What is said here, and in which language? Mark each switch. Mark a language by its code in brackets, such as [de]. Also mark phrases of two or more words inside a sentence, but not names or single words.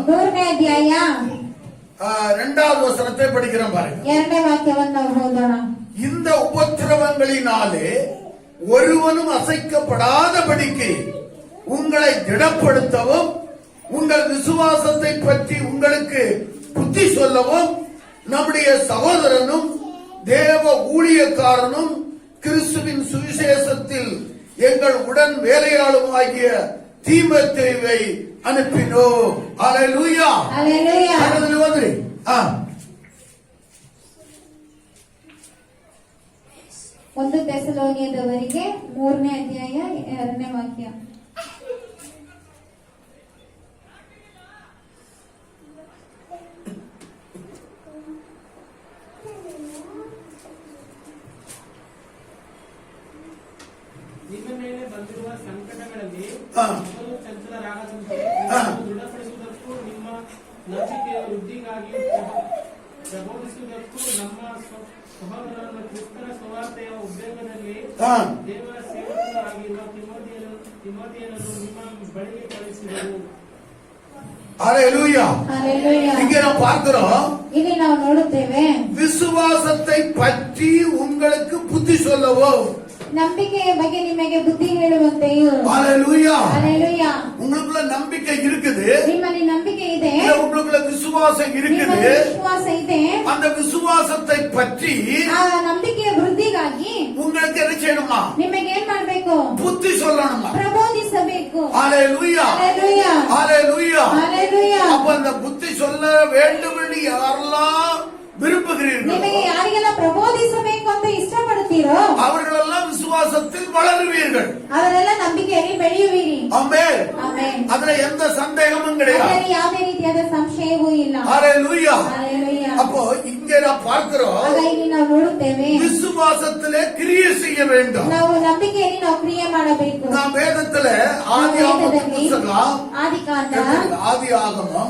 [kn] 3ನೇ ಅಧ್ಯಾಯ [ta] 2வது வசனத்தை படிக்கிறோம் பாருங்க. [kn] 2ನೇ ವಾಕ್ಯವನ್ನು ನಾವು ಓದೋಣ. [ta] இந்த உபத்திரவங்களினாலே ஒருவனும் அசைக்கப்படாதபடிக்கு உங்களை திடப்படுத்தவும் உங்கள் விசுவாசத்தை பற்றி உங்களுக்கு புத்தி சொல்லவும் நம்முடைய சகோதரனும் தேவ ஊழியக்காரனும் கிறிஸ்துவின் சுவிசேஷத்தில் எங்கள் உடன் வேலையாளும் ஆகிய தீமோத்தேயுவை அனுப்பினோம். ஹalleluya. ஹalleluya. ஹalleluya வந்துரு. [kn] 1 தெசಲೋನಿಕದವರಿಗೆ 3ನೇ ಅಧ್ಯಾಯ 2ನೇ ವಾಕ್ಯ. ನಿಮ್ಮ ಮೇಲೆ ಬಂದಿರುವ ಸಂಕಟಗಳಲ್ಲಿ ಚಂಚಲರಾಗದಂತೆ ದೃಢಪಡಿಸುವುದಕ್ಕೂ ನಿಮ್ಮ ನಂಬಿಕೆಯ ವೃದ್ಧಿಗಾಗಿ ಪ್ರಬೋಧಿಸುವುದಕ್ಕೂ ನಮ್ಮ ಸಹೋದರರನ್ನು ಕ್ರಿಸ್ತನ ಸುವಾರ್ತೆಯ ಉದ್ಯೋಗದಲ್ಲಿ ದೇವರ ಸೇವಕರಾಗಿರುವ ತಿಮೋಥೆಯನನ್ನು ನಿಮ್ಮ ಬಳಿಗೆ ಕಳಿಸಿದರು. [ta] ஹalleluya. ஹalleluya. இங்கே நாம் பார்க்கிறோம், [kn] ಇಲ್ಲಿ ನಾವು ನೋಡುತ್ತೇವೆ, [ta] விசுவாசத்தை பற்றி உங்களுக்கு புத்தி சொல்லவும் [kn] ನಂಬಿಕೆಯ ಬಗ್ಗೆ ನಿಮಗೆ ಬುದ್ಧಿ ಹೇಳುವಂತೆಯೂ. [ta] ஹalleluya. ஹalleluya. உங்களுக்குள்ள நம்பிக்கை இருக்குது, [kn] ನಿಮ್ಮಲ್ಲಿ ನಂಬಿಕೆ ಇದೆ, [ta] உங்களுக்குள்ள விசுவாசம் இருக்குது. [kn] ನಿಮ್ಮಲ್ಲಿ ವಿಶ್ವಾಸ ಇದೆ. [ta] அந்த விசுவாசத்தை பற்றி [kn] ಆ ನಂಬಿಕೆಯ ವೃದ್ಧಿಗಾಗಿ [ta] உங்களுக்கு என்ன செய்யணுமா? [kn] ನಿಮಗೆ ಏನ್ ಮಾಡ್ಬೇಕು? [ta] புத்தி சொல்லணுமா? [kn] ಪ್ರಬೋಧಿಸಬೇಕು. [ta] ஹalleluya. ஹalleluya. ஹalleluya. ஹalleluya. அப்ப அந்த புத்தி சொல்ல வேண்டும் என்று யாரெல்லாம் விரும்புகிறீர்கள், [kn] ನಿಮಗೆ ಯಾರಿಗೆಲ್ಲ ಪ್ರಬೋಧಿಸಬೇಕು ಅಂತ ಇಷ್ಟಪಡುತ್ತೀರೋ [ta] அவர்களெல்லாம் விசுவாசத்தில் வளருவீர்கள். [kn] ಅವರೆಲ್ಲ ನಂಬಿಕೆಯಲ್ಲಿ ಬೆಳೆಯುವಿರಿ. [ta] ஆமென். [kn] ಆಮೆನ್. [ta] அதுல எந்த சந்தேகமும் கிடையாது. [kn] ಅದರಲ್ಲಿ ಯಾವುದೇ ರೀತಿಯಾದ ಸಂಶಯವೂ ಇಲ್ಲ. [ta] ஹalleluya. ஹalleluya. அப்போ இங்கே நாம் பார்க்கிறோம், [kn] ಆಗ ಇಲ್ಲಿ ನಾವು ನೋಡುತ್ತೇವೆ, [ta] விசுவாசத்திலே கிரியை செய்ய வேண்டும். [kn] ನಾವು ನಂಬಿಕೆಯಲ್ಲಿ ನಾವು ಕ್ರಿಯೆ ಮಾಡಬೇಕು. [ta] நாம் வேதத்துல ஆதி ஆகம புத்தகம் [kn] ಆದಿಕಾಂಡ, [ta] ஆதி ஆகமம்